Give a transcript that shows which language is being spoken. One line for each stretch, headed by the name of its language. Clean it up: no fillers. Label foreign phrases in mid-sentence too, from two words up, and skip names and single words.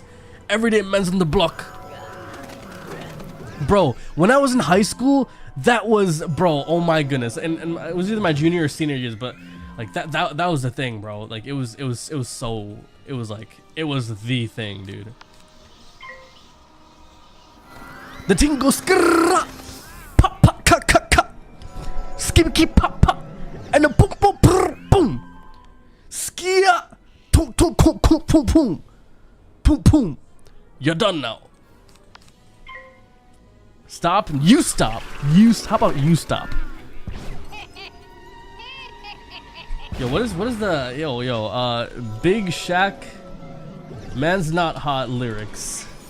English: Everyday men's on the block. Bro, when I was in high school, that was, bro, oh my goodness. And it was either my junior or senior years, but like that was the thing, bro. Like it was the thing, dude. The thing goes skrrrra, pop pop ka ka ka, skibby pop pop, and the boom boom brr, boom, skia, boom boom boom boom boom boom, boom boom. You're done now. Stop. You stop. How about you stop? Yo, what is the Big Shaq, man's not hot lyrics.